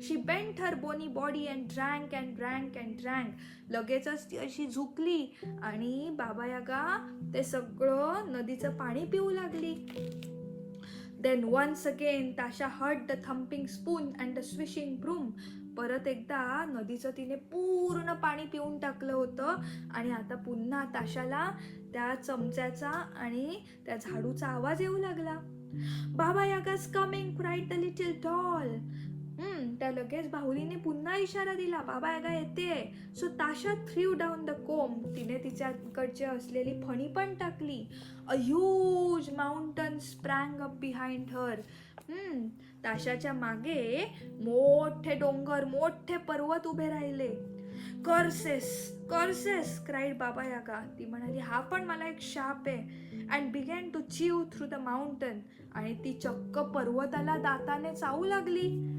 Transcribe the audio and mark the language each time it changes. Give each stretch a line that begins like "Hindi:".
English: She bent her bony body and drank and drank and drank.
Marathi: लगेचच ती अशी झुकली आणि बाबा यागा ते सगळं नदीचं पाणी पिऊ लागली.
English: Then once again Tasha heard the thumping spoon and the swishing broom.
Marathi: परत एकदा नदीचं तिने पूर्ण पाणी पिऊन टाकलं होतं आणि आता पुन्हा ताशाला त्या चमच्याचा आणि त्या झाडूचा आवाज येऊ लागला.
English: Baba Yaga's coming, cried the little doll.
Marathi: त्या लगेच बाहुलीने पुन्हा इशारा दिला. बाबा यागा येते.
English: So Tasha threw down the comb.
Marathi: तिने तिच्याकडची असलेली फणी पण टाकली.
English: A huge mountain sprang up behind her.
Marathi: ताशाच्या मागे मोठे डोंगर, मोठे पर्वत उभे राहिले.
English: curses curses cried
Marathi: बाबा यागा. ती म्हणाली हा पण मला एक शाप आहे.
English: And began to chew through the mountain.
Marathi: आणि ती चक्क पर्वताला दाताने चावू लागली.